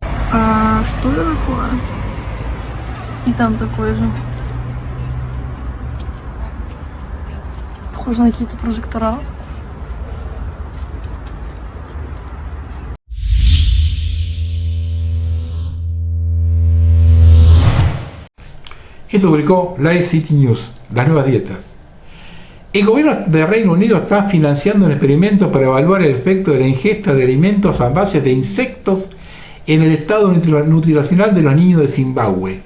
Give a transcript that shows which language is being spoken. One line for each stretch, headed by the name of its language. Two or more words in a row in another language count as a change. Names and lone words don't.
Russian: А что это такое? И там такое же. Похоже на какие-то прожектора.
Spanish: Esto publicó Live City News, las nuevas dietas. El gobierno de Reino Unido está financiando un experimento para evaluar el efecto de la ingesta de alimentos a base de insectos en el estado nutricional de los niños de Zimbabue.